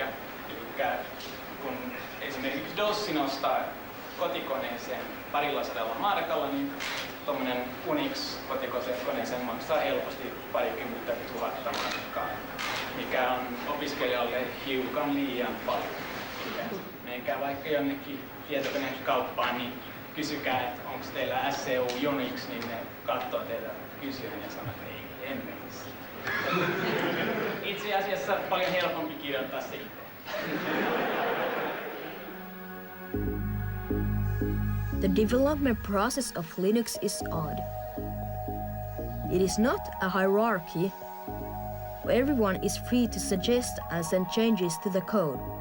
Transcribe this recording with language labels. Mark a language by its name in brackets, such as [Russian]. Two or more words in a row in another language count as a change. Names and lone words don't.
[Finnish] Eli kun esimerkiksi DOSin ostaa kotikoneeseen 200 markalla, niin tuommoinen Unix-kotikoneeseen maksaa helposti parikymmentä tuhatta markkaa, mikä on opiskelijalle hiukan liian paljon. Menkää vaikka jonnekin tietokonekauppaan, niin kysykää, että onko teillä SCU Unix, niin ne katsoo teitä kysyen ja sanoo, että ei, emme. Itse asiassa paljon helpompi kirjoittaa se itse. [English] The development process of Linux is odd. It is not a hierarchy where everyone is free to suggest and send changes to the code.